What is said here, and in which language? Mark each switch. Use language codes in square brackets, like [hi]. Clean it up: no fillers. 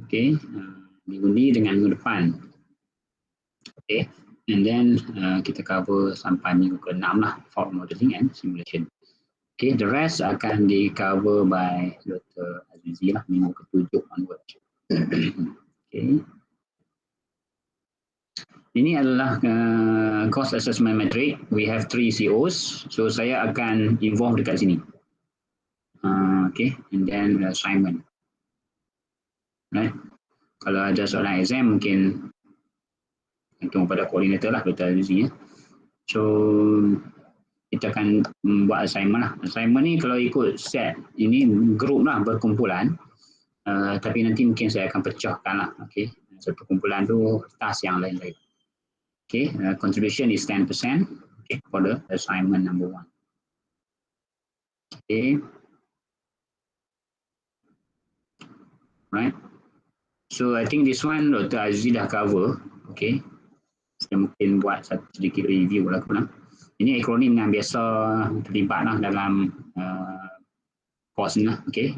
[ms] Okay, minggu ni dengan minggu depan. Okay, [en] and then [ms] kita cover sampai minggu ke-6 lah, [en] fault modeling and simulation. Okay, the rest [ms] akan di [en] cover by Dr. [ms] Azizi lah, minggu ke-7 [en] onward. [ms] Okay. Ini adalah cost assessment metric. [en] We have 3 COs. So [ms] saya akan [en] involve [ms] dekat sini. [en] Okay, and then assignment. Right. [ms] Kalau ada soalan exam mungkin gantung pada koordinator lah, Dr. Azizi ya. So kita akan buat assignment lah. Assignment ni kalau ikut set ini group lah, berkumpulan. Tapi nanti mungkin saya akan pecahkan lah. Okay. Satu kumpulan tu task yang lain-lain. [en] Okay, contribution is 10%, okay, for the assignment number 1. Okay. Right. So I think this one Dr. Aziz [ms] dah [en] cover. Okay. [ms] Saya mungkin buat sedikit review lah. Ini akronim yang biasa terlibat lah dalam course ni lah. Okay.